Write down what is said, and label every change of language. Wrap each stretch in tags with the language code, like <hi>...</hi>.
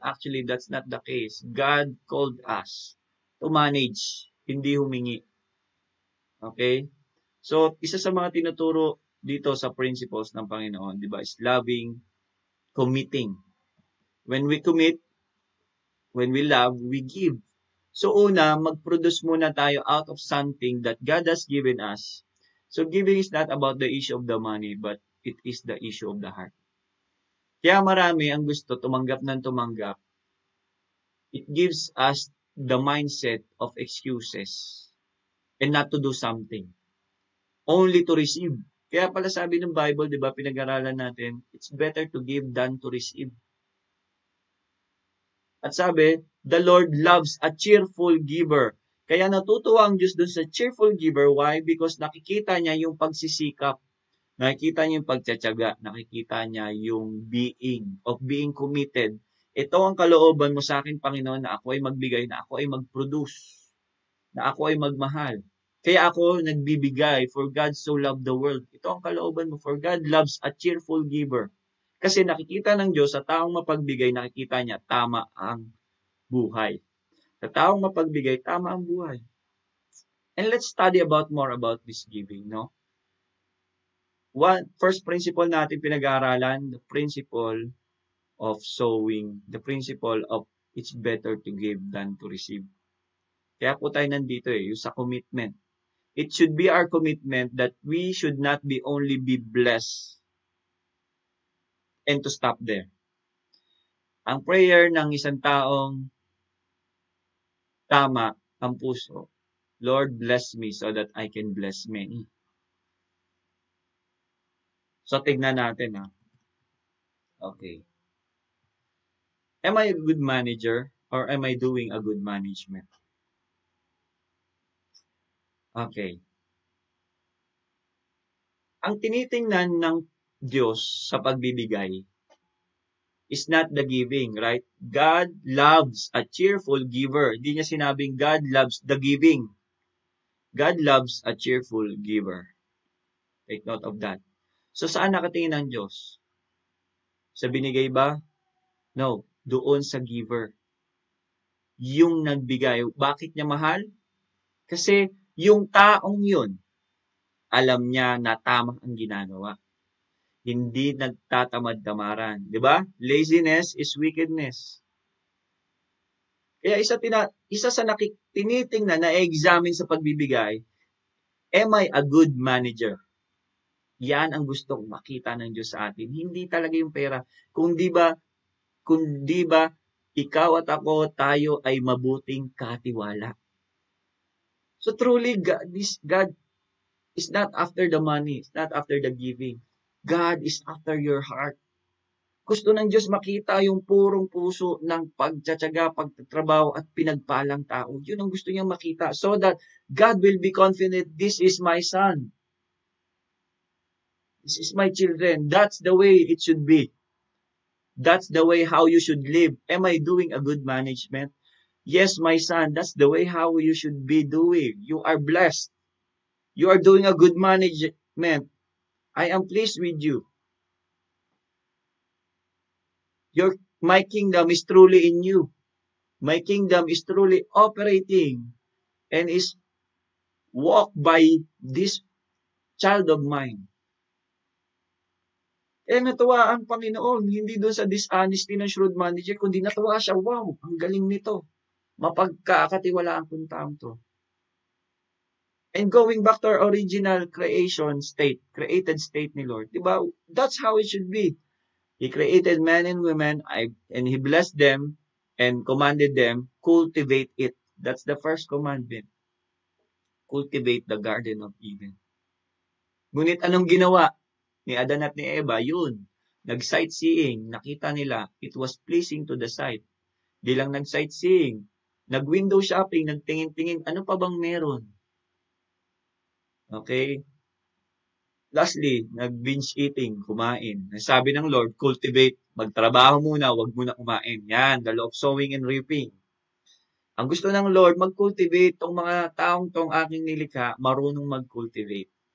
<en>Actually, that's not the case. God called us to manage,</en> <tl>hindi humingi.</tl> <en>Okay?</en> <tl>So, isa sa mga tinuturo dito sa principles ng Panginoon, di ba,</tl> <en>is loving, committing. When we commit, when we love, we give. So,</en> <tl>una, mag-produce muna tayo</tl> <en>out of something that God has given us. So, giving is not about the issue of the money, but it is the issue of the heart.</en> <tl>Kaya marami ang gusto tumanggap ng tumanggap.</tl> <en>It gives us the mindset of excuses and not to do something. Only to receive.</en> <tl>Kaya pala sabi ng Bible, di ba, pinag-aralan natin,</tl> <en>it's better to give than to receive.</en> <tl>At sabi,</tl> <en>the Lord loves a cheerful giver.</en> <tl>Kaya natutuwa ang Diyos dun sa cheerful giver.</tl> <en>Why? Because</en> <tl>nakikita niya yung pagsisikap. Nakikita niya yung pagtsatsaga. Nakikita niya yung</tl> <en>being committed.</en> <tl>Ito ang kalooban mo sa akin, Panginoon, na ako ay magbigay, na ako ay mag-produce, na ako ay magmahal. Kaya ako nagbibigay,</tl> <en>for God so loved the world.</en> <tl>Ito ang kalooban mo,</tl> <en>for God loves a cheerful giver.</en> <tl>Kasi nakikita ng Diyos sa taong mapagbigay, nakikita niya, tama ang buhay. Sa taong mapagbigay, tama ang buhay.</tl> <en>And let's study more about this giving, no? First principle</en> <tl>natin pinag-aaralan,</tl> <en>the principle of sowing, the principle of it's better to give than to receive.</en> <tl>Kaya po tayo nandito yung sa</tl> <en>commitment. It should be our commitment that we should not only be blessed and to stop there.</en> <tl>Ang prayer ng isang taong tama ang puso, Lord,</tl> <en>bless me so that I can bless many.</en> <tl>So, tignan natin ha. Okay.</tl> <en>Am I a good manager or am I doing a good management? Okay.</en> <tl>Ang tinitingnan ng Diyos sa pagbibigay</tl> <en>is not the giving, right? God loves a cheerful giver.</en> <tl>Hindi niya sinabing</tl> <en>God loves the giving. God loves a cheerful giver. Take note of that.</en> <tl>So, saan nakatingin ang Diyos? Sa binigay ba? No. Doon sa giver. Yung nagbigay. Bakit niya mahal? Kasi yung taong yun, alam niya na tama ang ginagawa. Hindi nagtatamad-tamaran. Di ba?</tl> <en>Laziness is wickedness.</en> <tl>Kaya isa sa tinitingnan na examine sa pagbibigay,</tl> <en>am I a good manager?</en> <tl>Yan ang gustong makita ng Diyos sa atin. Hindi talaga yung pera. Kung di ba ikaw at ako, tayo ay mabuting katiwala.</tl> <en>So truly, God is not after the money. It's not after the giving. God is after your heart.</en> <tl>Gusto ng Diyos makita yung purong puso ng pagtsatsaga, pagtatrabaho at pinagpalang tao. Yun ang gusto niyang makita</tl> <en>so that God will be confident, this is my son. This is my children. That's the way it should be. That's the way how you should live. Am I doing a good management? Yes, my son, that's the way how you should be doing. You are blessed. You are doing a good management. I am pleased with you. My kingdom is truly in you. My kingdom is truly operating and is walked by this child of mine.</en> <tl>Natuwa ang Panginoon, hindi doon sa dishonesty ng shrewd manager, kundi natuwa siya, wow, ang galing nito. Mapagkakatiwalaan kong taong to.</tl> <en>And going back to our original created state</en> <tl>ni Lord, diba?</tl> <en>That's how it should be. He created men and women, and He blessed them and commanded them, cultivate it. That's the first commandment. Cultivate the Garden of Eden.</en> <tl>Ngunit anong ginawa ni Adan at ni Eva? Yun, nag-sightseeing, nakita nila,</tl> <en>it was pleasing to the sight.</en> <tl>Di lang nag-sightseeing, nag-window shopping, nagtingin-tingin, ano pa bang meron? Okay? Lastly, nag-binge eating, kumain. Sabi ng Lord, cultivate, magtrabaho muna, wag muna kumain.</tl> <en>Yan, the law of sowing and reaping.</en> <tl>Ang gusto ng Lord, mag-cultivate tong mga taong tong aking nilikha, marunong mag-cultivate.</tl>